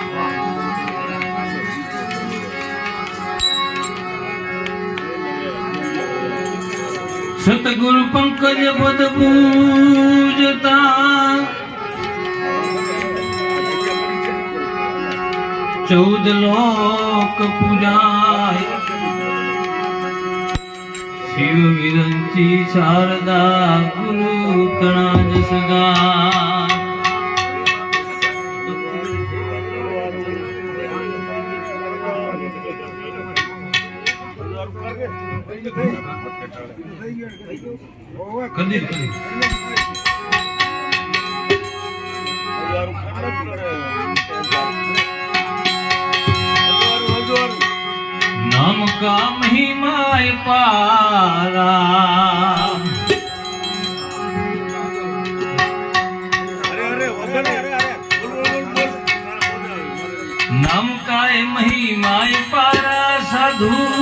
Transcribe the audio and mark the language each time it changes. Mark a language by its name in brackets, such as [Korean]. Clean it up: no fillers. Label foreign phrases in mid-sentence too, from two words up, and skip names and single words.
[Gujarati] સતગુરુ પંકજ પદ પૂજતા 14 લોક પૂજાય શિવ વિરંચી શારદા ગુરુ તણા જસ ગાય. [Hindi] કદી नाम का महिमा पारा नाम का महिमा पारा साधु